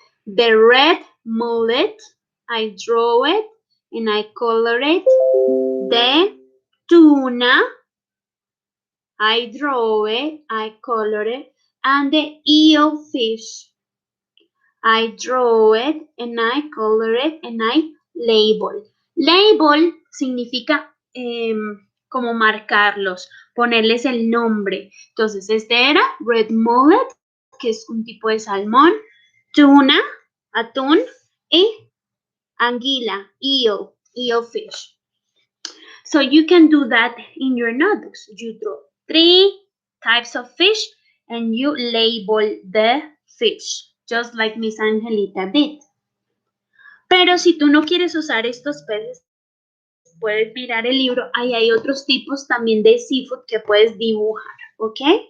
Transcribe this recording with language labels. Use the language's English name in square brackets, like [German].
[English] The red mullet, I draw it and I color it. The tuna, I draw it, I color it. And the eel fish, I draw it and I color it and I label. [Spanish] Label significa como marcarlos, ponerles el nombre. Entonces, este era red mullet, que es un tipo de salmón, tuna, atún, y anguila, eel fish. [English] So you can do that in your notebooks. You draw 3 types of fish and you label the fish, just like Miss Angelita did. [Spanish] Pero si tú no quieres usar estos peces, puedes mirar el libro. Ahí hay otros tipos también de seafood que puedes dibujar, ¿ok?